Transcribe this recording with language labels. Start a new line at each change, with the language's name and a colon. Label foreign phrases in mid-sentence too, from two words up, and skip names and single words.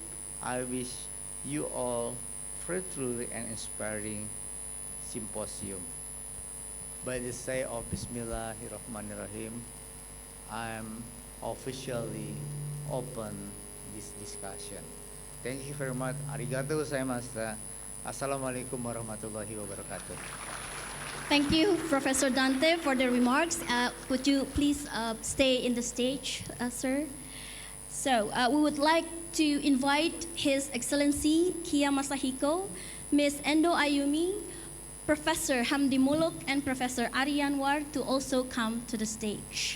English: I wish you all fruitful and inspiring symposium. By the say of Bismillahirrahmanirrahim, I am officially open this discussion. Thank you very much.
Japanese: ありがとうございました.
Arabic: السلام عليكم ورحمة الله وبركاته.
English: Thank you, Professor Dante, for the remarks. Would you please stay in the stage, sir? So we would like to invite His Excellency Kia Masahiko, Ms. Endo Ayumi, Professor Hamdi Muluk, and Professor Aryanwar to also come to the stage.